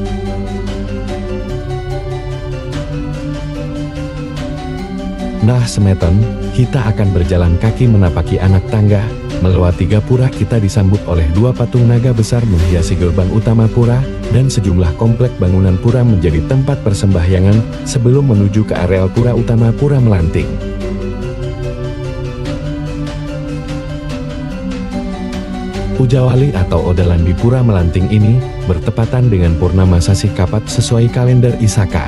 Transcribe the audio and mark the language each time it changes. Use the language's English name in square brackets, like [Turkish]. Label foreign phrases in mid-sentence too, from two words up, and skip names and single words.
[Indonesian] Nah Semeton, kita akan berjalan kaki menapaki anak tangga. Melewati gapura kita disambut oleh dua patung naga besar menghiasi gerbang utama pura, dan sejumlah komplek bangunan pura menjadi tempat persembahyangan sebelum menuju ke areal pura utama Pura Melanting. Ujawali atau odalan di Pura Melanting ini bertepatan dengan purnama Sasih Kapat sesuai kalender Isaka.